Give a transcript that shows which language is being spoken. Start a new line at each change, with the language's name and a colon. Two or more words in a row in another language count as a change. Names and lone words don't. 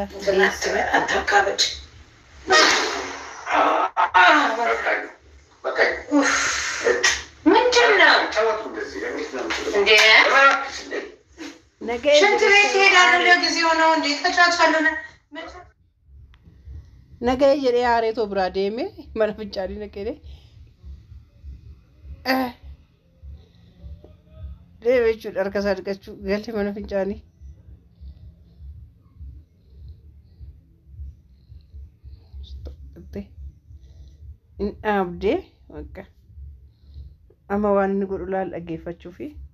Amharic: አታካብድ። ምንድነው እንዴ? ሽንት ቤት ሄዳለሁ ለጊዜው ነው እንዴ? ተቻቻለሁ
Oromo: Nagaa jedhee haareetoo biraa deeme mana fincaanii naqee deeme jechuudha. Harka isaa dhiqachuu galte mana fincaanii. In dhaabdee bakka amma waan inni godhu laal dhaggeeffachuufi.